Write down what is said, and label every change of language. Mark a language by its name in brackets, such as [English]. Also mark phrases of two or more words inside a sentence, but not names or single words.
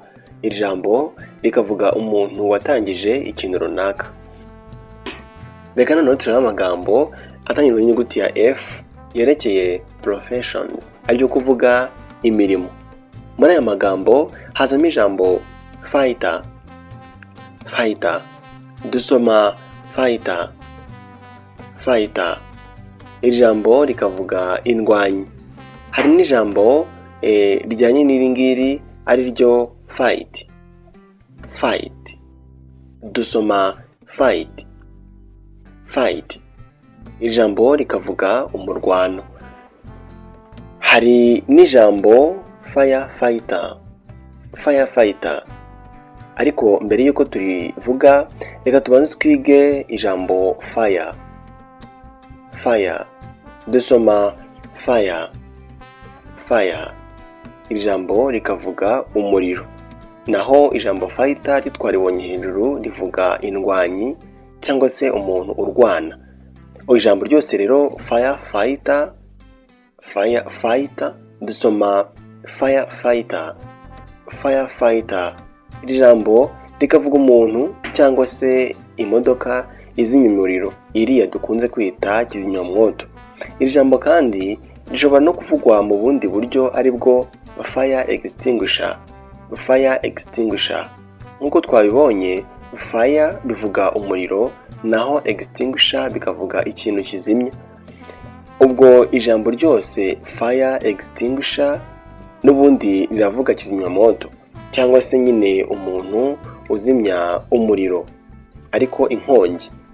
[Kinyarwanda] Iri jambo rikavuga umuntu watangije ikintu runaka. Reka noneho turebe amagambo atangirwa n'inyuguti ya F yerekeye professions, aribyo kuvuga imirimo. Muri aya magambo hazamo ijambo fighter. [English] Fighter. Dusoma fighter. fighter. [Kinyarwanda] Iri jambo rikavuga indwanyi. Hari n'ijambo rijyanye n'iri ngiri ari ryo fight. [English] Fight. Dusoma fight. Fight. [Kinyarwanda] Iri jambo rikavuga umurwano. Hari n'ijambo firefighter. [English] Firefighter. [Kinyarwanda] Ariko mbere yuko turivuga reka tubanze twige ijambo fire. [English] Fire. Dusoma fire. Fire. [Kinyarwanda] Iri jambo rikavuga umuriro. Naho ijambo fighter ritwaribonye hejuru rivuga indwanyi cyangwa se umuntu urwana. Ijambo ryose rero [English] firefighter, firefighter, [Kinyarwanda] dusoma firefighter. [English] Firefighter. [Kinyarwanda] Iri jambo rikavuga umuntu cyangwa se imodoka izimya umuriro, iriya dukunze kwita kizimyamwoto. Iri jambo kandi rishobora no kuvugwa mu bundi buryo aribwo [English] fire extinguisher. Fire extinguisher. [Kinyarwanda] Nk'uko twabibonye, fire bivuga umuriro, naho extinguisher bikavuga ikintu kizimya. Ubwo ijambo ryose [English] fire extinguisher [Kinyarwanda] n'ubundi riravuga kizimyamoto cyangwa se nyine umuntu uzimya umuriro ariko inkongi.